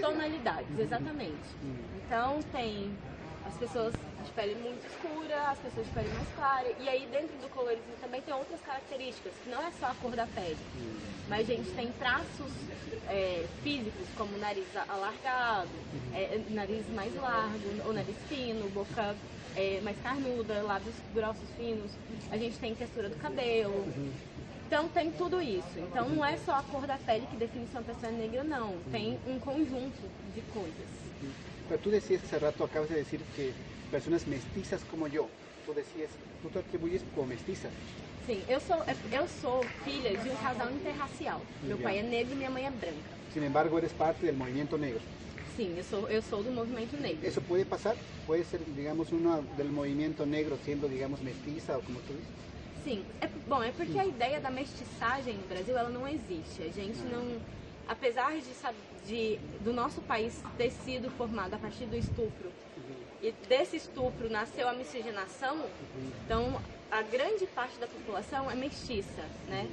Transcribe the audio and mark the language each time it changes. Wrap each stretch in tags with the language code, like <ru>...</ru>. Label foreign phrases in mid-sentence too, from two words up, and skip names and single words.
<pt>Tonalidades, exatamente. Então tem as pessoas de pele muito escura, as pessoas de pele mais clara, e aí dentro do colorismo também tem outras características, que não é só a cor da pele, mas a gente tem traços físicos, como nariz alargado, nariz mais largo, ou nariz fino, boca mais carnuda, lábios grossos, finos, a gente tem textura do cabelo. Então tem tudo isso. Então não é só a cor da pele que define se uma pessoa é negra, não. Tem um conjunto de coisas.</pt> <es>Pero tú decías hace rato, acabas de decir que personas mestizas como yo, tú te atribuyes como mestiza.</es> <pt>Sim, eu sou filha de um casal interracial. Meu pai é negro e minha mãe é branca.</pt> <es>Sin embargo, eres parte del movimiento negro.</es> <pt>Sim, eu sou do movimento negro.</pt> <es>¿Eso puede pasar? ¿Puede ser, digamos, una del movimiento negro siendo, digamos, mestiza o como tú dices?</es> <pt>Sim, é porque a ideia da mestiçagem no Brasil, ela não existe. A gente não, apesar do nosso país ter sido formado a partir do estupro, e desse estupro nasceu a miscigenação, então a grande parte da população é mestiça, né?</pt>